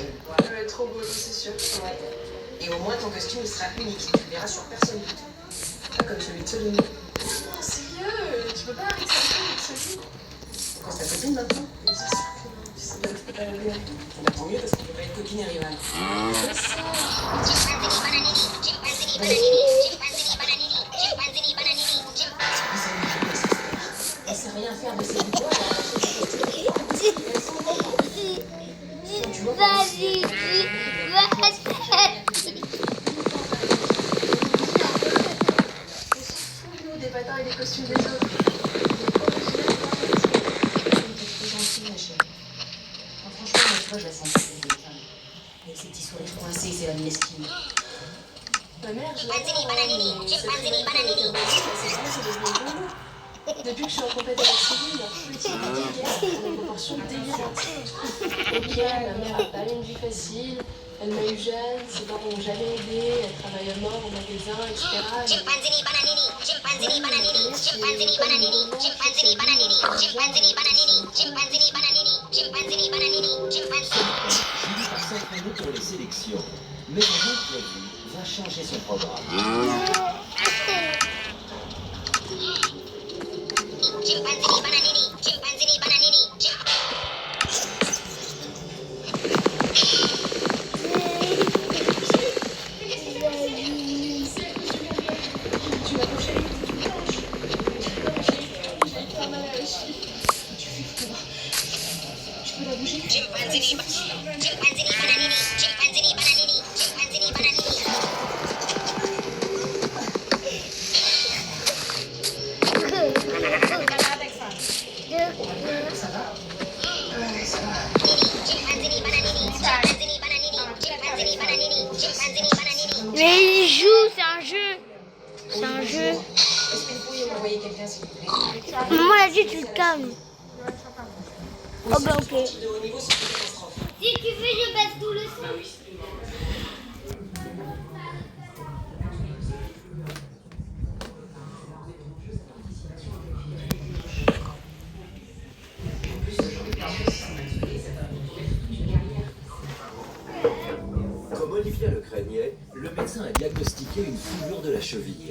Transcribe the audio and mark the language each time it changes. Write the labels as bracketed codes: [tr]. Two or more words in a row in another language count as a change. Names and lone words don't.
[fr] Ça va être trop beau, c'est sûr. Ouais. Et au moins ton costume il sera unique. Tu le verras sur personne d'autre. Pas comme celui de Solimie. Non, sérieux, tu peux pas arrêter ça avec Sophie. Quand c'est ta copine maintenant, C'est sûr que non, tu sais pas que je peux pas la voir. bah, tant mieux parce qu'on peut pas être copine et rivale. chimpanzini bananini, chimpanzini bananini, chimpanzini bananini, chimpanzini bananini, Elle sait rien faire de ses doigts. vas-y, vas-y. Nous, des patins et des costumes des autres. C'est gentil, ma chérie. Enfin, franchement, moi, tu vois, je la sens plus, les femmes. Avec ses petits sourires coincés, c'est la mesquine. Ma mère, je Chimpanzini bananini, chimpanzini bananini. Depuis que je suis en compétition avec Céline, la petite à des proportions délirantes. Ok, ma mère n'a pas eu une vie facile, elle m'a eu jeune, ses parents m'ont jamais aidée, elle travaille à mort au magasin, etc. Chimpanzini bananini, chimpanzini bananini, chimpanzini bananini, chimpanzini bananini, chimpanzini bananini, chimpanzini bananini, chimpanzini bananini, chimpanzini. Julie part s'entraîner pour les sélections, mais un imprévu va changer son programme. Chimpanzini bananini, chimpanzini bananini, Tu m'as couché avec tout dimanche. J'ai hyper mal à la cheville. Tu fais quoi? Je peux la bouger? chimpanzini, chimpanzini bananini, chimpanzini bananini, chimpanzini bananini. Chimpanzini bananini, chimpanzini bananini, chimpanzini bananini, chimpanzini bananini. Mais il joue, c'est un jeu. C'est un jeu. Est-ce que vous pourriez m'envoyer quelqu'un, s'il vous plaît? Maman a dit tu le calmes. Oh bah ok. De haut niveau, c'est une catastrophe. Si tu veux, je baisse tout le son. Bah oui, c'est plus mal. Comme Olivia le craignait, le médecin a diagnostiqué une foulure de la cheville.